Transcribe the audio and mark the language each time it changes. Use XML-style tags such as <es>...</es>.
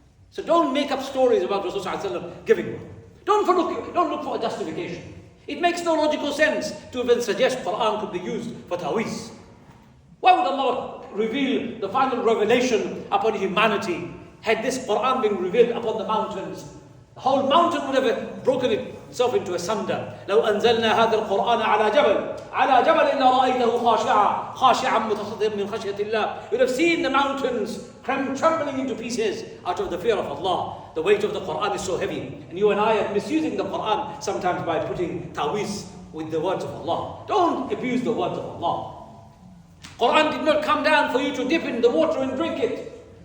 <en>So don't make up stories about Rasulullah giving one. Don't look for a justification. It makes no logical sense to even suggest Qur'an could be used for ta'weez. Why would Allah reveal the final revelation upon humanity had this Qur'an been revealed upon the mountains? The whole mountain would have broken itself into asunder.</en> <ar>لو أنزلنا هذا القرآن على جبل لرأيته خاشعا متصدعا من خشية الله.</ar> <en>You would have seen the mountains trembling into pieces out of the fear of Allah. The weight of the Qur'an is so heavy. And you and I are misusing the Qur'an sometimes by putting ta'weez with the words of Allah. Don't abuse the words of Allah. Qur'an did not come down for you to dip in the water and drink it.</en>